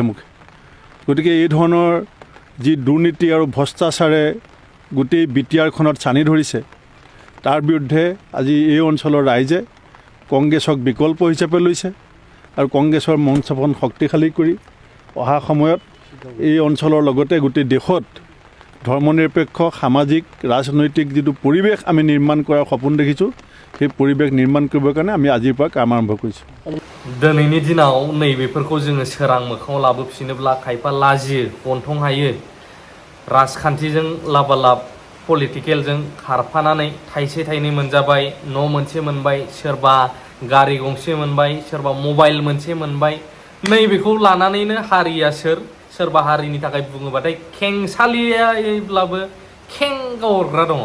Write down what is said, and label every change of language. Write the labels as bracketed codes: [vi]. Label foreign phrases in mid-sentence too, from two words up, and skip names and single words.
[as] গতিকে এই ধৰণৰ যি দুৰ্নীতি আৰু ভ্ৰষ্টাচাৰে গোটেই বিটিআৰখনত চানি ধৰিছে তাৰ বিৰুদ্ধে আজি এই অঞ্চলৰ ৰাইজে কংগ্ৰেছক বিকল্প হিচাপে লৈছে আৰু কংগ্ৰেছৰ মঞ্চখন শক্তিশালী কৰি অহা সময়ত এই অঞ্চলৰ লগতে গোটেই দেশত ধৰ্মনিৰপেক্ষ সামাজিক ৰাজনৈতিক যিটো পৰিৱেশ আমি নিৰ্মাণ কৰাৰ সপোন দেখিছোঁ সেই পৰিৱেশ নিৰ্মাণ কৰিবৰ কাৰণে আমি আজিৰ পৰা কাম আৰম্ভ কৰিছোঁ [brx] दिनैनि दिनाव नैबेफोरखौ जोङो सोरां मोखाङाव लाबोफिनोब्ला खायफा लाजियो गन्थं हायो राजखान्थिजों लाबालाब पलिटिकेलजों खारफानानै थाइसे थाइनै मोनजाबाय न' मोनसे मोनबाय सोरबा गारि गंसे मोनबाय सोरबा मबाइल मोनसे मोनबाय नैबेखौ लानानैनो हारिया सोरबा हारिनि थाखाय बुङोबाथाय खेंसालियाब्लाबो खें गावहरग्रा दङ